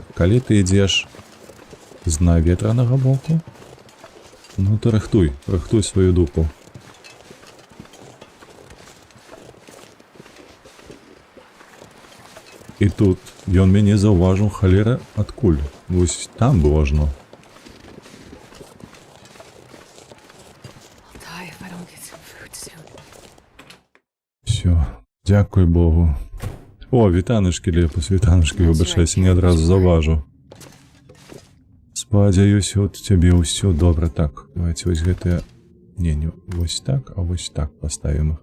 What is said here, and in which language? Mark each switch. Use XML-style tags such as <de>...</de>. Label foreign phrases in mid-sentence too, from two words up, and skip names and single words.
<be>Калі ты ідзеш з наветранага боку, ну то рыхтуй сваю дупу. І тут ён мяне заўважыў, халера, адкуль? Вось там было ажно.</be> <en>I'll die if I don't get some food soon.</en> <be>Всё, дзякуй Богу. О, вітанушкі, Лепус, вітанушкі, выбачайся, не адразу заўважыў. Спадзяюся, от цябе ўсё добра. Так, давайте вось гэтыя... Не, вось так, а вось так паставім іх.</be>